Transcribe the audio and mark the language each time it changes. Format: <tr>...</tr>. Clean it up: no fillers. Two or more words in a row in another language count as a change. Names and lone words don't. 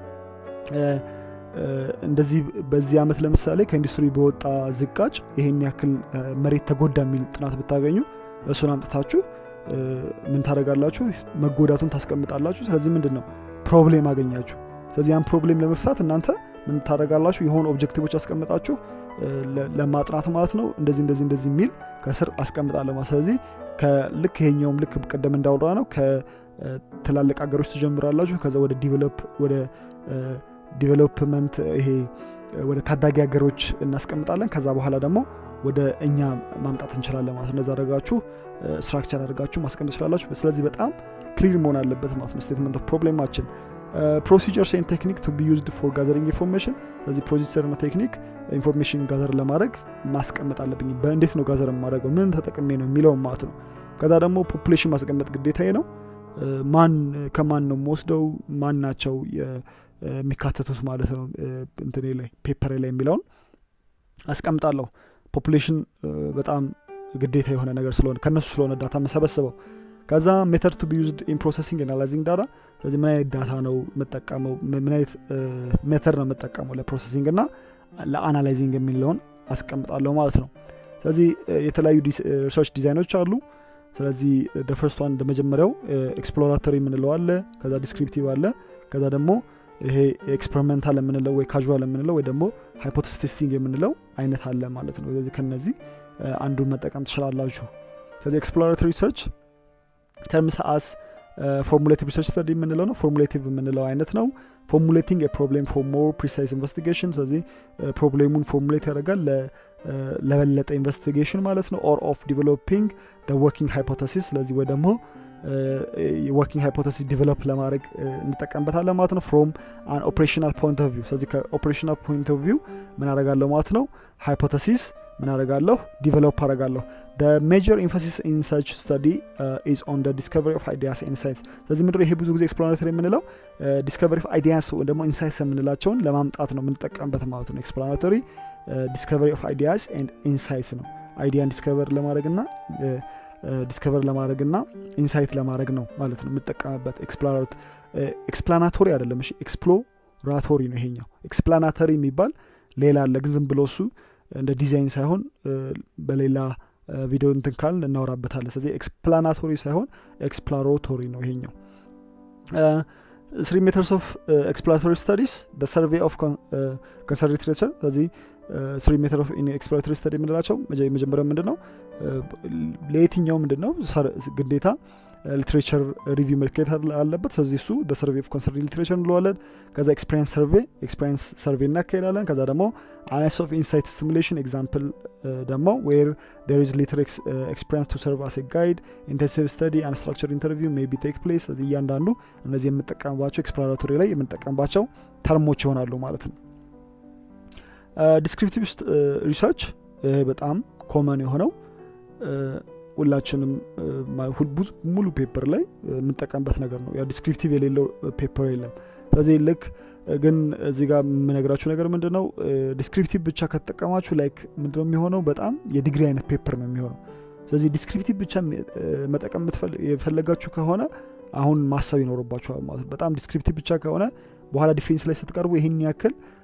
<am>እንደዚህ በዚህ አመት ለምሳሌ ከኢንዱስትሪ በወጣ ዝቃጭ ይሄን ያክል መሬት ተጎዳ የሚል ጥናት ብታገኙ እሱን አምጥታችሁ ምን ታደርጋላችሁ መጎዳቱን ታስቀምጣላችሁ ስለዚህ ምንድነው ፕሮብሌም አገኛችሁ ስለዚህ ያን ፕሮብሌም ለመፍታት እናንተ ምን ታደርጋላችሁ የሆነ ኦብጀክቲቮች አስቀምጣችሁ ለማጥናት ማለት ነው እንደዚህ የሚል ከስር አስቀምጣለሁ ማለት ስለዚህ ከልክ ይሄኛውም ልክ ቀደም እንዳወራ ነው ከትላልቅ ሀገሮች ትጀምራላችሁ ከዛ ወደ ዲቨሎፕመንት ይሄ ወደ ታዳጊ ሀገሮች እናስቀምጣለን ከዛ በኋላ ደግሞ ወደ እኛ ማምጣት እንችላለን ማለት ነው እንደዛ አድርጋችሁ ስትራክቸር አድርጋችሁ ማስቀመጥ ትችላላችሁ ስለዚህ በጣም ክሊር መሆን አለበት ማለት ነው</am> <en>statement of</en> <am>ፕሮብሌማችን</am> <en>procedures and technique to be used for gathering information</en> <am>ስለዚህ ፕሮሲጀር እና ቴክኒክ</am> <en>information gather</en> <am>ለማድረግ ማስቀመጥ አለብኝ በእንዴት ነው ጋዘር ማድረገው ምን ተጠቅሜ ነው የሚለው ማለት ነው ከዛ ደግሞ ፖፑሌሽን ማስቀመጥ ግዴታዬ ነው ማን ከማን ነው ወስደው ማን ናቸው የሚካተቱት ማለት ነው እንትኔ ላይ ፔፐር ላይ የሚለውን አስቀምጣለሁ ፖፑሌሽን በጣም ግዴታ የሆነ ነገር ስለሆነ ከነሱ ስለሆነ ዳታ መሰበሰበው ከዛ</am> <en>method to be used in processing and analyzing data</en> <am>ስለዚህ ምን አይነት ዳታ ነው መጠቀመው ምን አይነት ሜተድ ነው መጠቀመው ለፕሮሰሲንግ እና ለአናላይዚንግ የሚለውን አስቀምጣለሁ ማለት ነው ስለዚህ የተለያዩ ሪሰርች ዲዛይኖች አሉ ስለዚህ</am> <en>the first one</en> <am>መጀመሪያው ኤክስፕሎራቶሪ የምንለው አለ ከዛ ዲስክሪፕቲቭ አለ ከዛ ደግሞ ይሄ ኤክስፐሪመንታል የምንለው ወይ ካዡዋል የምንለው ወይ ደግሞ</am> <en>hypothesis testing</en> <am>የምንለው አይነት አለ ማለት ነው ስለዚህ ከነዚህ አንዱን መጠቀም ትችላላችሁ ስለዚህ</am> <en>exploratory research terms as formulative research study</en> <am>የምንለው ነው formulative የምንለው አይነት ነው</am> <en>formulating a problem for more precise investigation</en> <am>ስለዚህ ፕሮብሌሙን ፎርሙሌት ያደርጋል ለበለጠ ኢንቨስቲጌሽን ማለት ነው</am> <en>or of developing the working hypothesis</en> <am>ስለዚህ ወይ ደግሞ</am> <en>working hypothesis develop</en> <am>ለማድረግ እንጠቀምበታለን ማለት ነው</am> <en>from an operational point of view</en> <am>ስለዚህ ከ</am> <en>operational point of view</en> <am>ምን አደርጋለሁ ማለት ነው hypothesis ምን አደርጋለሁ ዲቨሎፕ አደርጋለሁ</am> <en>the major emphasis in such study is on the discovery of ideas and insights</en> <am>ስለዚህ ምንድነው ይሄ ብዙ ጊዜ ኤክስፕላናቶሪ የምንለው</am> <en>discovery of ideas</en> <am>ወይ ደግሞ insights የምንላቸውን ለማምጣት ነው የምንጠቀምበት ማለት ነው ኤክስፕላናቶሪ</am> <en>discovery of ideas and insights</en> <am>ነው አይዲያን ዲስከቨር ለማድረግና ኢንሳይት ለማድረግ ነው ማለት ነው የምንጠቀምበት ኤክስፕላናቶሪ አይደለም እሺ ኤክስፕሎራቶሪ ነው ይሄኛው ኤክስፕላናቶሪ የሚባል ሌላ አለ ግን ዝም ብሎ እሱ እንደ ዲዛይን ሳይሆን በሌላ ቪዲዮ እንትን ካል እናወራበታለን ስለዚህ ኤክስፕላናቶሪ ሳይሆን ኤክስፕሎራቶሪ ነው ይሄኛው</am> <en>three methods of exploratory studies the survey of concerned literature</en> <am>ስለዚህ</am> <en>three methods of exploratory study</en> <am>የምንላቸው መጀመሪያው ምንድነው ለየትኛው ምንድነው ግዴታ</am> <en>literature review</en> <am>መከታተል አለበት ስለዚህ እሱ</am> <en>the survey of concerned literature</en> <am>እንለዋለን ከዛ</am> <en>experience survey</en> <am>እናካሄዳለን ከዛ ደግሞ</am> <en>analysis of insight stimulation example</en> <am>ደግሞ</am> <en>where there is little experience to serve as a guide intensive study and structured interview may be take place</en> <am>ስለዚህ እያንዳንዱ እነዚህ የምንጠቀምባቸው ኤክስፕሎራቶሪ ላይ የምንጠቀምባቸው ተርሞች ይሆናሉ ማለት ነው ዲስክሪፕቲቭ ሪሰርች በጣም ኮመን የሆነው ሁላችንም ሙሉ ፔፐር ላይ የምንጠቀምበት ነገር ነው ያ ዲስክሪፕቲቭ የሌለው ፔፐር የለም ስለዚህ ልክ ግን እዚህ ጋር የምነግራችሁ ነገር ምንድነው ዲስክሪፕቲቭ ብቻ ከተጠቀማችሁ ላይክ ምንድነው የሚሆነው በጣም የዲግሪ አይነት ፔፐር ነው የሚሆነው ስለዚህ ዲስክሪፕቲቭ ብቻ መጠቀም የፈለጋችሁ ከሆነ አሁን ማሰብ ይኖርባችኋል ማለት በጣም ዲስክሪፕቲቭ ብቻ ከሆነ በኋላ ዲፌንስ ላይ ስትቀርቡ ይሄን ያክል</am>